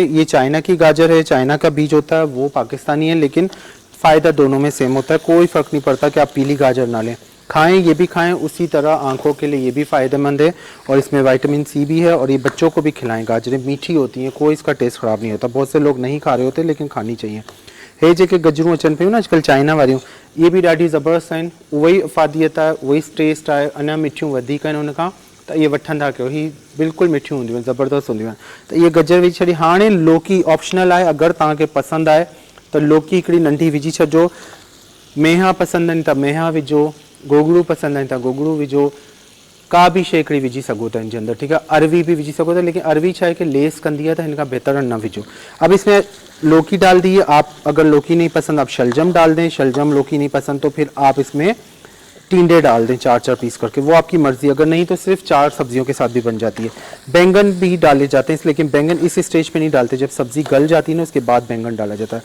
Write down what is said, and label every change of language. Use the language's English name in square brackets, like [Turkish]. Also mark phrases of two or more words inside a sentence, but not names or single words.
[Urdu] یہ چائنا کی گاجر ہے، چائنا کا بیج ہوتا ہے، وہ پاکستانی ہے، لیکن فائدہ دونوں میں سیم ہوتا ہے. کوئی فرق نہیں پڑتا کہ آپ پیلی گاجر نا لیں، کھائیں، یہ بھی کھائیں. اسی طرح آنکھوں کے لیے یہ بھی فائدہ مند ہے اور اس میں इसमें [English] vitamin C [Urdu] بھی ہے، اور یہ بچوں کو بھی کھلائیں. گاجریں میٹھی ہوتی ہیں، کوئی اس کا ٹیسٹ خراب نہیں ہوتا۔ بہت سے لوگ نہیں کھا رہے ہوتے، لیکن کھانی چاہئیں. [Sindhi] हे जेके गजरूं अचनि पियूं न अॼुकल्ह चाइना वारियूं, इहे बि ॾाढी ज़बरदस्त आहिनि, उहा अफ़ादियत आहे, उहा टेस्ट आहे, अञा मिठियूं वधीक आहिनि हुन खां, त इहे वठंदा कयो, ही बिल्कुलु मिठियूं हूंदियूं आहिनि, ज़बरदस्त हूंदियूं आहिनि। त इहे गजर विझी छॾी। हाणे लौकी ऑप्शनल आहे, अगरि तव्हांखे पसंदि आहे त लौकी हिकिड़ी नंढी विझी छॾिजो, मेहा पसंदि आहिनि त मेहा विझो, गोगड़ू पसंदि आहिनि त गोगड़ू विझो, का भी शइ हिकिड़ी विझी सघो था इनजे अंदर, [Urdu] ٹھیک ہے. [Sindhi] अरवी भी विझी सघो था, लेकिन अरवी छा है कि लेस कंदी है, [Urdu] تو ان کا بہتر [Sindhi] न विझो। [Urdu] اب اس میں لوکی ڈال دی ہے، آپ اگر لوکی نہیں پسند آپ شلجم ڈال دیں، شلجم لوکی نہیں پسند تو پھر آپ اس میں ٹنڈے ڈال دیں 4-4 پیس کر کے، وہ آپ کی مرضی، اگر نہیں تو صرف 4 سبزیوں کے ساتھ بھی بن جاتی ہے. بینگن بھی ڈالے جاتے ہیں، لیکن بینگن اس اسٹیج پے نہیں ڈالتے، جب سبزی گل جاتی ہے نا اس کے بعد بینگن ڈالا جاتا ہے.